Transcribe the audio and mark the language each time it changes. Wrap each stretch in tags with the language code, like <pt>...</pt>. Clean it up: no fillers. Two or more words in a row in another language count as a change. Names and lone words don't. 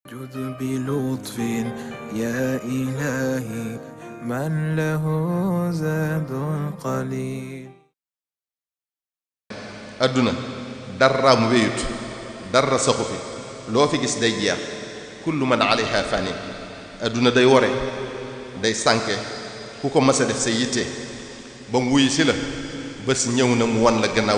<ar>جد بلطف يا إلهي من له زاد قليل.</ar> <wo>adduna dara mu wéyut dara saxu fi loo fi gis day jeex</wo> <ar>كل من عليها فان.</ar> <wo>adduna day wore day sànke ku ko mas a def sa yitte ba mu wuyu si la bés ñëw na mu wan la gannaaw</wo>